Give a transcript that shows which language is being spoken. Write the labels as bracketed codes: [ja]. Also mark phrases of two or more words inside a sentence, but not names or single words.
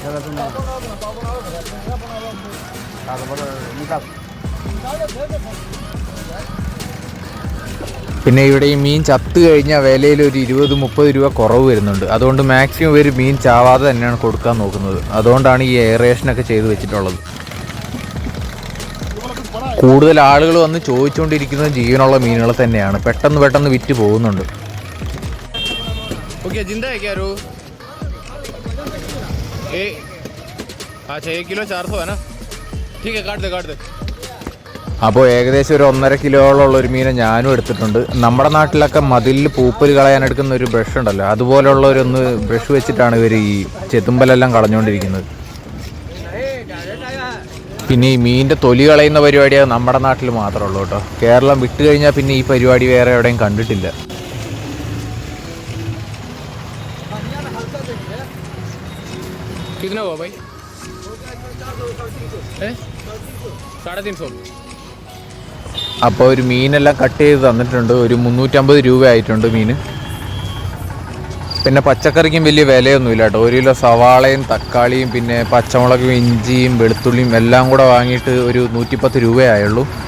[ml] പിന്നെ ഇവിടെ ഈ മീൻ ചത്തു കഴിഞ്ഞാൽ വിലയിൽ ഒരു 20-30 രൂപ കുറവ് വരുന്നുണ്ട്. അതുകൊണ്ട് മാക്സിമം ഇവർ മീൻ ചാവാതെ തന്നെയാണ് കൊടുക്കാൻ നോക്കുന്നത്. അതുകൊണ്ടാണ് ഈ എയറേഷനൊക്കെ ചെയ്ത് വെച്ചിട്ടുള്ളത്. കൂടുതൽ ആളുകൾ വന്ന് ചോദിച്ചുകൊണ്ടിരിക്കുന്നത് ജീവനുള്ള മീനുകൾ തന്നെയാണ്. പെട്ടെന്ന് വിറ്റ് പോകുന്നുണ്ട്. [hi] ओके जिंदा है क्या रो? अच्छा 1 किलो 400 है ना? ठीक है, काट दे. [ml] അപ്പോൾ ഏകദേശം ഒരു 1.5 കിലോയോളം ഒരു മീനെ ഞാനും എടുത്തിട്ടുണ്ട്. നമ്മുടെ നാട്ടിലൊക്കെ മതിലിൽ പൂപ്പൽ കളയാൻ എടുക്കുന്ന ഒരു ബ്രഷ് ഉണ്ടല്ലോ, അതുപോലുള്ളവരൊന്ന് ബ്രഷ് വെച്ചിട്ടാണ് ഇവർ ഈ ചെത്തുമ്പലെല്ലാം കളഞ്ഞുകൊണ്ടിരിക്കുന്നത്. പിന്നെ ഈ മീനിൻ്റെ തൊലി കളയുന്ന പരിപാടിയാണ് നമ്മുടെ നാട്ടിൽ മാത്രമേ ഉള്ളൂ കേട്ടോ. കേരളം വിട്ട് കഴിഞ്ഞാൽ പിന്നെ ഈ പരിപാടി വേറെ എവിടെയും കണ്ടിട്ടില്ല. [hi] कितना हुआ भाई? 350. [ml] അപ്പോൾ ഒരു മീനെല്ലാം കട്ട് ചെയ്ത് തന്നിട്ടുണ്ട്. ഒരു 350 രൂപ ആയിട്ടുണ്ട് മീന്. പിന്നെ പച്ചക്കറിക്കും വലിയ വിലയൊന്നുമില്ല കേട്ടോ. 1 കിലോ സവാളയും തക്കാളിയും പിന്നെ പച്ചമുളകും ഇഞ്ചിയും വെളുത്തുള്ളിയും എല്ലാം കൂടെ വാങ്ങിയിട്ട് ഒരു 110 രൂപയായുള്ളൂ.